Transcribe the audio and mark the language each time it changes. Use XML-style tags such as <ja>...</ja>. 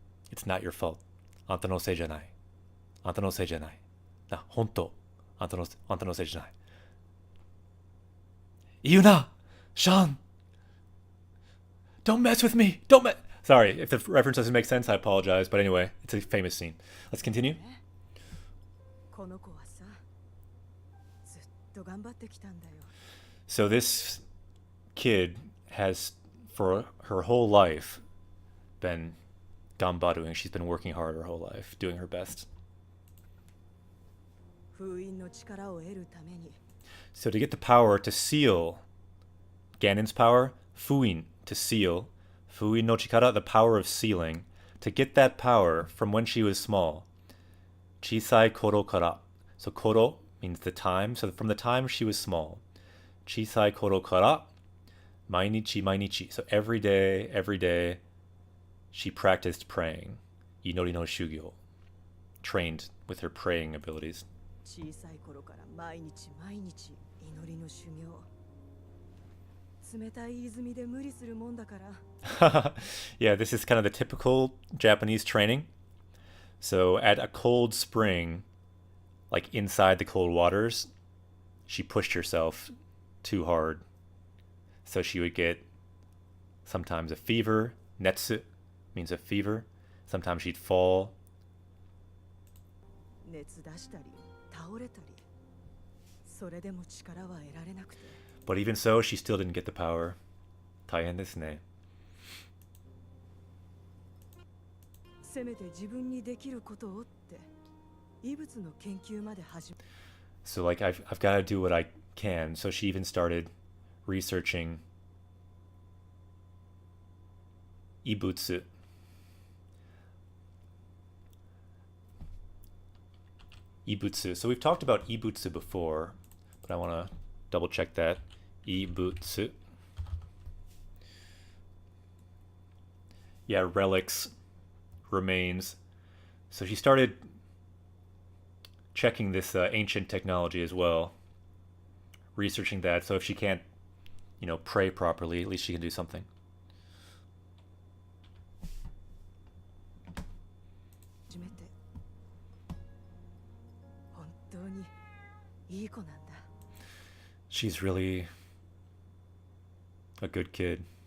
<en>It's not your fault.</en> <ja>Anta no sei janai. Anta no sei janai. Na, honto. Anta no sei janai.</ja> <en>Yuna! Sean! Don't mess with me! Don't mess... Sorry, if the reference doesn't make sense, I apologize. But anyway, it's a famous scene. Let's continue.</en> <ja>この子はさ、ずっと頑張ってきたんだよ。</ja> <en>So this kid has, for her whole life, been gambaruing. She's been working hard her whole life, doing her best.</en> <ja>封印の力を得るために、</ja> <en>So to get the power to seal Ganon's power, Fuin, to seal, Fuin no Chikara, the power of sealing, to get that power from when she was small,</en> <ja>Chisai Koro Kara.</ja> <en>So Koro means the time, so from the time she was small.</en> <ja>Chisai Koro Kara, Mainichi Mainichi.</ja> <en>So every day, she practiced praying.</en> <ja>Inori no Shugyo.</ja> <en>Trained with her praying abilities.</en> <ja>小さい頃から毎日毎日祈りの修行。冷たい泉で無理するもんだから。</ja> <en>Yeah, this is kind of the typical Japanese training. So at a cold spring, like inside the cold waters, she pushed herself too hard. So she would get sometimes a fever. Netsu means a fever. Sometimes she'd fall.</en> <ja>熱出したり倒れたり、それでも力は得られなくて。</ja> <en>But even so, she still didn't get the power.</en> <ja>大変ですね。せめて自分にできることをって異物の研究まで始め。</ja> <en>So like I've got to do what I can. So she even started researching ibutsu. Ibutsu. So we've talked about ibutsu before, but I want to double check that. Ibutsu. Yeah, relics, remains. So she started checking this ancient technology as well, researching that. So if she can't, pray properly, at least she can do something.</en> <ja>初めて本当にいい子なんだ。</ja> <en>She's really a good kid.</en>